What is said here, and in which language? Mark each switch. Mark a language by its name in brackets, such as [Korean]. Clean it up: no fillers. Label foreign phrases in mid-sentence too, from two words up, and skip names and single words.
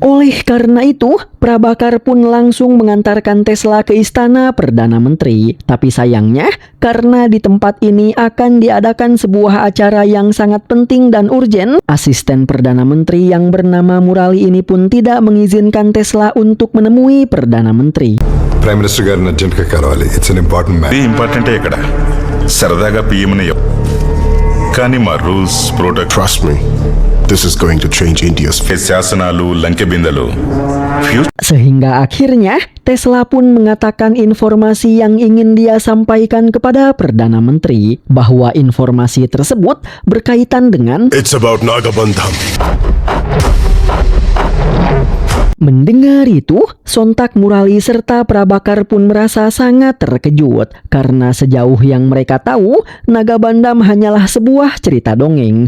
[Indonesian] Oleh karena itu, Prabakar pun langsung mengantarkan Tesla ke istana Perdana Menteri. Tapi sayangnya, karena di tempat ini akan diadakan sebuah acara yang sangat penting dan urgen, asisten Perdana Menteri yang bernama Murali ini pun tidak mengizinkan Tesla untuk menemui Perdana Menteri. [English] Prime Minister [Telugu] గారిని అర్జెంట్గా కలవాలి. [English] It's an important matter. [Telugu] ఇంపార్టెంటే ఇక్కడ సరదాగా పిఎంని కానీ మా [English] rules protocol Trust me, this is going to change India's face. [Telugu] శాసనాలు లంకె బిందెలు [Indonesian] Sehingga akhirnya Tesla pun mengatakan informasi yang ingin dia sampaikan kepada Perdana Menteri, bahwa informasi tersebut berkaitan dengan [English] It's about Nagabandham. [Indonesian] Mendengar itu, sontak Murali serta Prabakar pun merasa sangat terkejut karena sejauh yang mereka tahu, Nagabandham hanyalah sebuah cerita dongeng.